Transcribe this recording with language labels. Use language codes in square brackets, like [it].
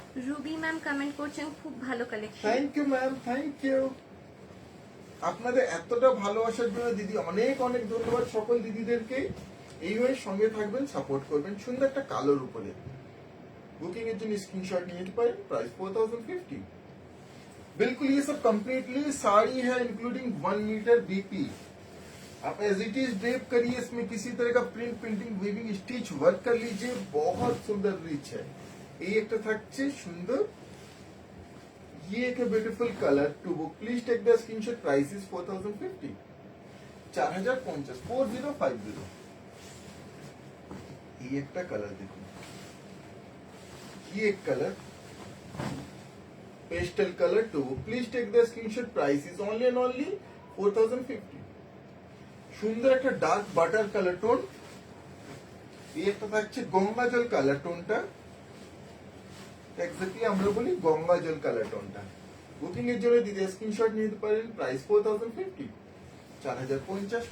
[bn] Ruby ma'am comment করছেন খুব ভালো collection. [en] Thank you ma'am, thank you. [bn] আপনাদের এতটা ভালোবাসার জন্য দিদি অনেক অনেক ধন্যবাদ সকল দিদিদেরকে। এইভাবে সঙ্গে থাকবেন, সাপোর্ট করবেন। সুন্দর একটা কালোর উপরে बुकिंग এর জন্য स्क्रीनशॉट নিয়ে নিতে পারেন, प्राइस 4050। [hi] बिल्कुल ये सब कंप्लीटली साड़ी है इंक्लूडिंग 1 मीटर बीपी। आप एज इट इज ड्रेप करिए, इसमें किसी तरह का print printing weaving stitch work कर लीजिए, बहुत सुंदर रिच है। ये एक [bn] থাকছে সুন্দর, [hi] ये एक beautiful colour. [en] To book please take the screenshot, price is 4050 4050 4050। [hi] ये एक कलर देखो, ये एक colour pastel colour. [en] To please take the screenshot, price is only and only 4050। [bn] সুন্দর একটা ডার্ক বাটার কালার টোন, এই একটা থাকছে গঙ্গা জল কালার টোনটা, এক্স্যাক্টলি আমরা বলি গঙ্গা জল কালার টোনটা। বুকিং এর জন্য দিদি স্ক্রিনশট নিতে পারেন, প্রাইস 4050 4050।